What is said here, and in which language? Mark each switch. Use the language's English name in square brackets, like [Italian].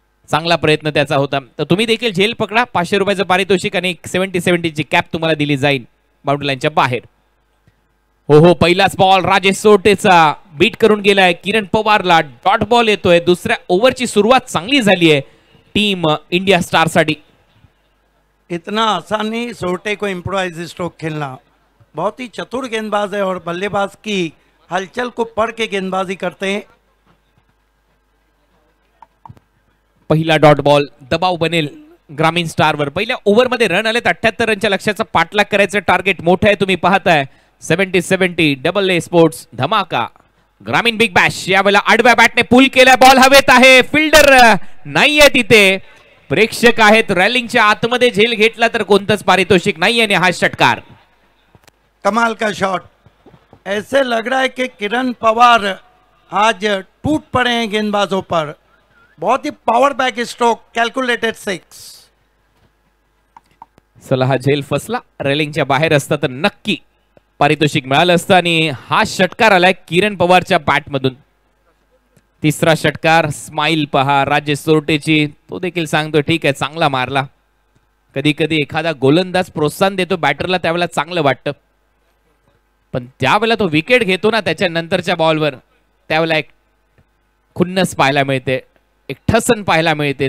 [Marathi] चांगला प्रयत्न त्याचा होता. तर तुम्ही देखील झेल पकडा. 500 रुपयाचं पारितोषिक आणि 70-70 ची कॅप तुम्हाला दिली जाईल बाउंड्री लाईनच्या बाहेर. हो, पहिलाच बॉल राजेश सोरटेचा बीट करून गेलाय किरण पवारला. डॉट बॉल येतोय. दुसऱ्या ओव्हरची सुरुवात चांगली झाली आहे टीम इंडिया स्टार साठी. [Hindi] इतना आसान नहीं सोरटे को इम्प्रोवाइज स्ट्रोक खेलना. बहुत ही चतुर गेंदबाज है और बल्लेबाज की हलचल को पढ़ के गेंदबाजी करते हैं. [Marathi] पहिला डॉट बॉल दबाव बनेल ग्रामीण स्टारवर. पहिल्या ओव्हरमध्ये रन आलेत 78 रनच्या लक्ष्याचा पाठलाग करायचं टार्गेट मोठं आहे. तुम्ही पाहताय 70-70 डबल ए स्पोर्ट्स धमाका. ग्रामीण बिग बॅश यावेळेला आडव्या बॅटने पुल केलाय. बॉल हवेत आहे. फिल्डर नाहीये तिथे. प्रेक्षक आहेत. रॅलिंगच्या आतमध्ये झेल घेतला तर कोणतंच पारितोषिक नाहीये आणि हा षटकार. [Hindi] कमाल का शॉट. ऐसे लग रहा है कि किरण पवार आज टूट पड़े हैं गेंदबाजों पर. बहुत ही पावर बैक स्ट्रोक. [English] Calculated 6. [Marathi] चला हा झेल फसला. रेलिंगच्या बाहेर असता तर नक्की पारितोषिक मिळालं असतं आणि हा षटकार आलाय किरण पवारच्या बॅटमधून. तिसरा षटकार. स्माइल पहा राजेश सोरटेची. तो देखील सांगतो ठीक आहे चांगला मारला. कधी कधी एखादा गोलंदाज प्रोत्साहन देतो बॅटरला त्यावेळेला चांगलं वाटतं, पण त्यावेळेला तो विकेट घेतो ना त्याच्या नंतरच्या बॉलवर त्यावेळेला एक खुन्नस पाहायला मिळते, एक ठसन पाहायला मिळते.